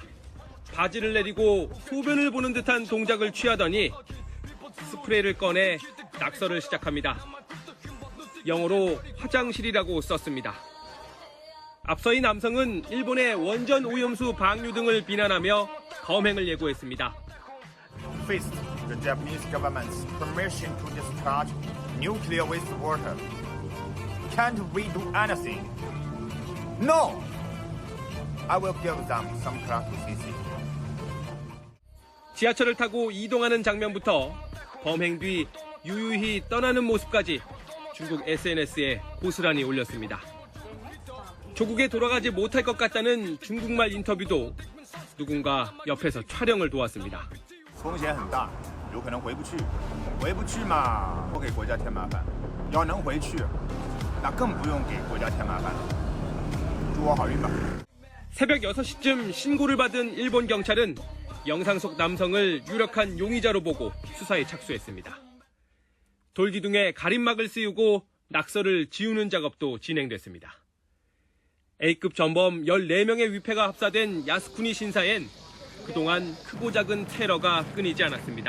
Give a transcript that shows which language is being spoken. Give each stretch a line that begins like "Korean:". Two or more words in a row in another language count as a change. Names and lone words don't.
Korean: 바지를 내리고 소변을 보는 듯한 동작을 취하더니 스프레이를 꺼내 낙서를 시작합니다. 영어로 화장실이라고 썼습니다. 앞서 이 남성은 일본의 원전 오염수 방류 등을 비난하며 검행을 예고했습니다.
English: First, the Japanese government's permission to discharge nuclear wastewater. Can't we do anything? No! I will give them some class to see.
Korean: 지하철을 타고 이동하는 장면부터 범행 뒤 유유히 떠나는 모습까지 중국 SNS에 고스란히 올렸습니다. 조국에 돌아가지 못할 것 같다는 중국말 인터뷰도 누군가 옆에서 촬영을 도왔습니다.
Chinese: 风险很大，有可能回不去，回不去嘛，不给国家添麻烦。要能回去，那更不用给国家添麻烦了。祝我好运吧。
Korean: 새벽 6시쯤 신고를 받은 일본 경찰은 영상 속 남성을 유력한 용의자로 보고 수사에 착수했습니다. 돌기둥에 가림막을 씌우고 낙서를 지우는 작업도 진행됐습니다. A급 전범 14명의 위패가 합사된 야스쿠니 신사엔 그동안 크고 작은 테러가 끊이지 않았습니다.